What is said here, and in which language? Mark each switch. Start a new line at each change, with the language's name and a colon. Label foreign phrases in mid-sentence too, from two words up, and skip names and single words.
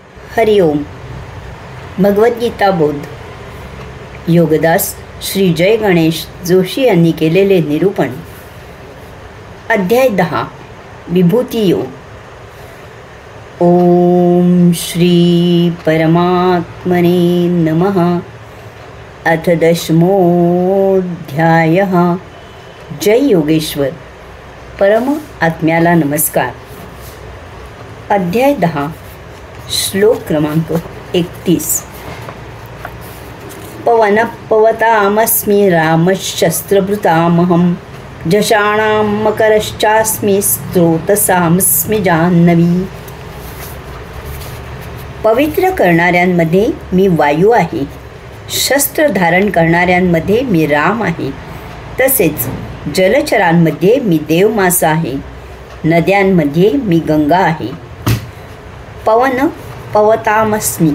Sanskrit: हरि ओम.
Marathi: भगवद्गीता बोध. योगदास श्री जय गणेश जोशी यांनी केलेले निरूपण. अध्याय 10. विभूती योग.
Sanskrit: ओम श्री परमात्मने नमः. अथ 10मोऽध्यायः.
Marathi: जय योगेश्वर. परम आत्म्याला नमस्कार. अध्याय 10. श्लोक क्रमांक 31.
Sanskrit: पवनपवतामस्मि रामशस्त्रभृतामहं जषाणां मकरश्चास्मि स्रोतसामस्मि जाह्नवी.
Marathi: पवित्र करणाऱ्यांमध्ये मी वायू आहे, शस्त्र धारण करणाऱ्यांमध्ये मी राम आहे, तसेच जलचरांमध्ये मी देवमासा आहे, नद्यांमध्ये मी गंगा आहे.
Sanskrit: पवन पवतामस्मि.